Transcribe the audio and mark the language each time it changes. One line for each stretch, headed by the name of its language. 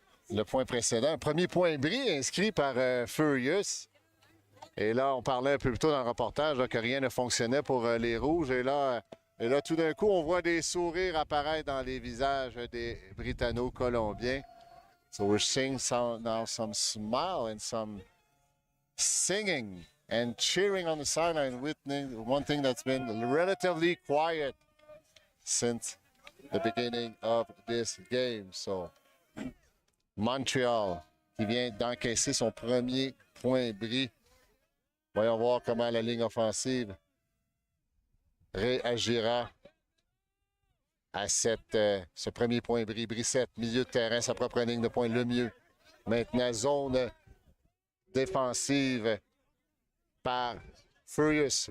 French: Le point précédent, premier point bris inscrit par Furious. Et là, on parlait un peu plus tôt dans le reportage là, que rien ne fonctionnait pour les Rouges. Et là, tout d'un coup, on voit des sourires apparaître dans les visages des Britanno-Colombiens.
English: So we're seeing now some smile and some singing and cheering on the sideline. One thing that's been relatively quiet since the beginning of this game.
French: So Montréal qui vient d'encaisser son premier point bris. Voyons voir comment la ligne offensive réagira à ce premier point bris. Brissette, milieu de terrain, sa propre ligne de pointe, le mieux. Maintenant, zone défensive par Furious.